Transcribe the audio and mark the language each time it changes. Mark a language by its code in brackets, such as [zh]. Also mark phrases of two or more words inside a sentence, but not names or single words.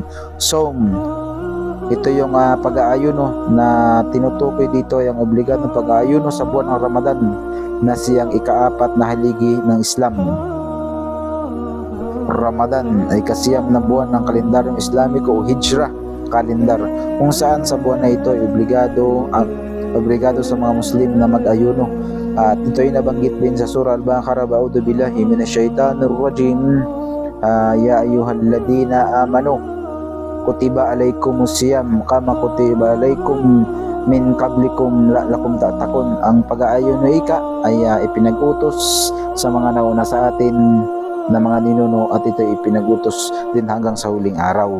[tl] So, ito yung pag-aayuno na tinutukoy dito, yung obligadong pag-aayuno sa buwan ng Ramadan na siyang 4 na haligi ng Islam. Ramadan ay kasiyam na buwan ng kalendaryong Islamiko o Hijrah kalendar, kung saan sa buwan na ito ay obligado sa mga Muslim na mag-ayuno. At ito ay nabanggit din sa surah Al-Baqarah, [ar] أعوذ بالله من الشيطان الرجيم يا أيها الذين آمنوا كتب عليكم الصيام كما كتب عليكم من قبلكم لعلكم تتقون. [tl] Ang pag-aayuno ay ipinag-utos sa mga nauna sa atin na mga ninuno at ito ay ipinag-utos din hanggang sa huling araw.